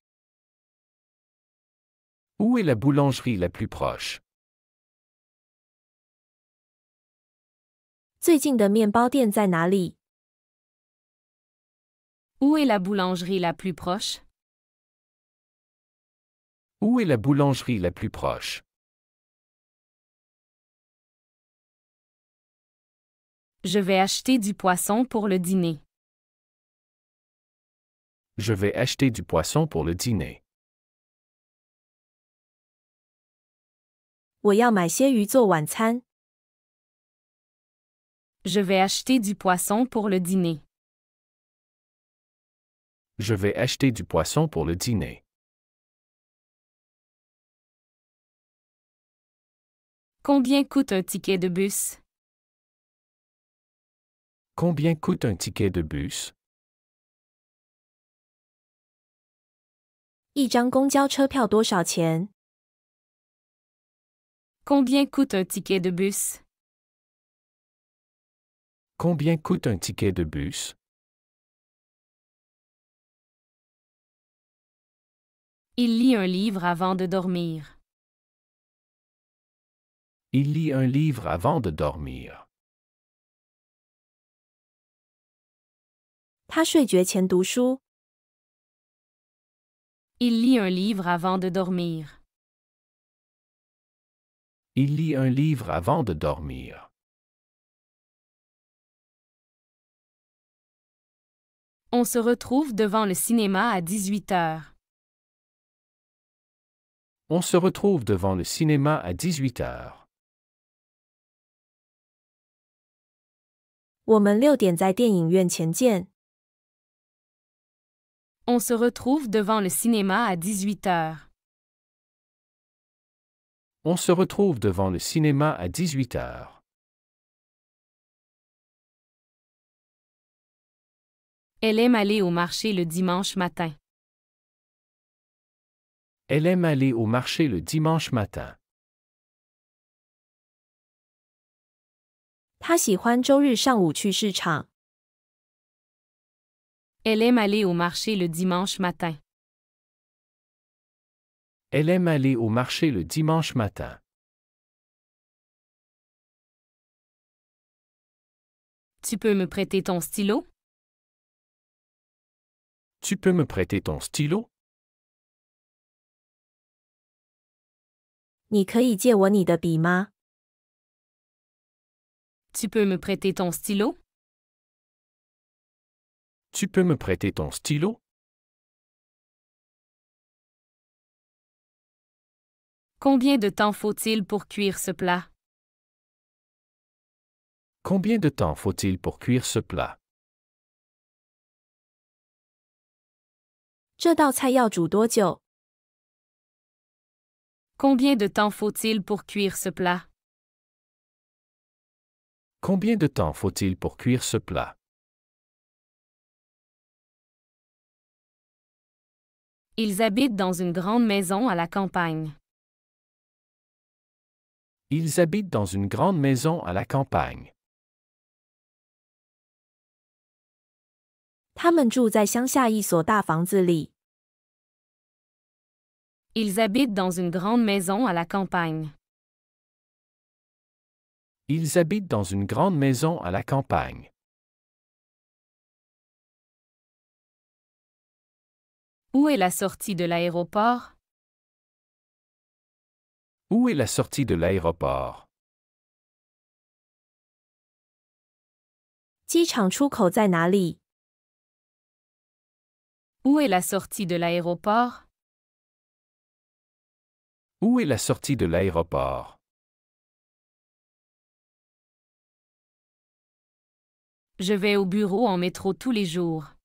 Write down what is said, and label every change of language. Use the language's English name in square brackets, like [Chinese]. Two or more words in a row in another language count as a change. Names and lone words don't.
[French] Où est la boulangerie la plus proche? [Chinese] 最近的面包店在哪里？ [French] Où est la boulangerie la plus proche? Où est la boulangerie la plus proche? Je vais acheter du poisson pour le dîner. Je vais acheter du poisson pour le dîner. [Chinese] 我要买些鱼做晚餐。 [French] Je vais acheter du poisson pour le dîner. Je vais acheter du poisson pour le dîner. Combien coûte un ticket de bus? Combien coûte un ticket de bus? [Chinese] 一张公交车票多少钱？ [French] Combien coûte un ticket de bus? Combien coûte un ticket de bus? Il lit un livre avant de dormir. Il lit un livre avant de dormir. [Chinese] 他睡觉前读书。 [French] Il lit un livre avant de dormir. Il lit un livre avant de dormir. On se retrouve devant le cinéma à 18 heures. On se retrouve devant le cinéma à 18 heures. [Chinese] 我们6点在电影院前见。 [French] On se retrouve devant le cinéma à 18 heures. On se retrouve devant le cinéma à 18 heures. Elle aime aller au marché le dimanche matin. Elle aime aller au marché le dimanche matin. [Chinese] 他喜欢周日上午去市场。 [French] Elle aime aller au marché le dimanche matin. Elle aime aller au marché le dimanche matin. Tu peux me prêter ton stylo? Tu peux me prêter ton stylo? [Chinese] 你可以借我你的笔吗？ [French] Tu peux me prêter ton stylo? Tu peux me prêter ton stylo? Combien de temps faut-il pour cuire ce plat? Combien de temps faut-il pour cuire ce plat? [Chinese] 这道菜要煮多久？ [French] Combien de temps faut-il pour cuire ce plat? Combien de temps faut-il pour cuire ce plat? Ils habitent dans une grande maison à la campagne. Ils habitent dans une grande maison à la campagne. [Chinese] 他们住在乡下一所大房子里。 [French] Ils habitent dans une grande maison à la campagne. Ils habitent dans une grande maison à la campagne. Où est la sortie de l'aéroport? Où est la sortie de l'aéroport? [Chinese] 机场出口在哪里？ [French] Où est la sortie de l'aéroport? Où est la sortie de l'aéroport? Je vais au bureau en métro tous les jours.